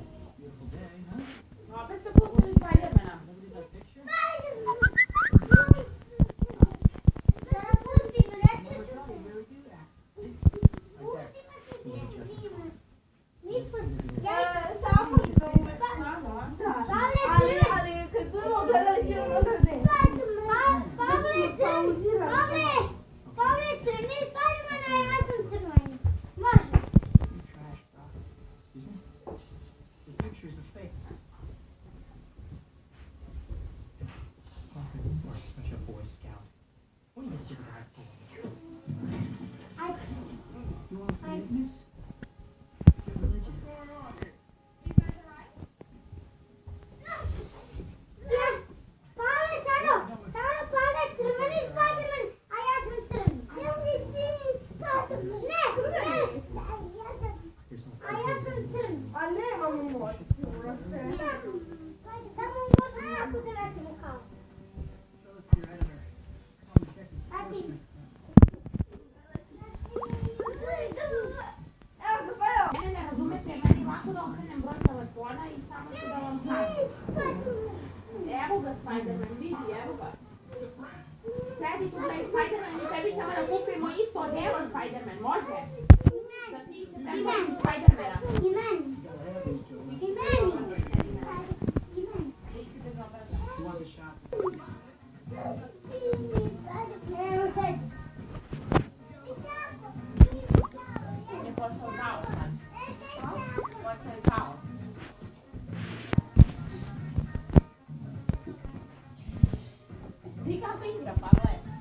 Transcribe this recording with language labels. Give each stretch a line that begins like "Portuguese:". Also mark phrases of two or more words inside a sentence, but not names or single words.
Serbian: Opet ste pustili Spidermana. Ali kad budemo gledali film, onda ne. Pavle, crni Spidermana, a ja sam crveni. Može.
English: His picture's a fake. You're such a Boy Scout. What do you sit back for? You want forgiveness? Your religion.
Serbian: Pavle, Saro, Pavle, crveni Spiderman, a ja sam crni. Ne, a ja sam crni. A nemamo moć. Samo možemo jako da letimo kao.
English: Show it to your editor. Come check it.
Serbian: A ti? Evo ga, pa evo. Mene ne razumete, meni ovako da okrenem broj telefona i samo ću da vam kažem. Evo ga Spiderman, vidi, evo ga. Sedi tu taj Spiderman i tebi ćemo da kupimo isto odelo Spiderman, može? Da ti se tako Spidermana. I meni. I meni. I meni.
English: You want the shot?
Serbian: Evo sad. On je postao zao sad. Postao je zao. Ti kako igra, Pavle?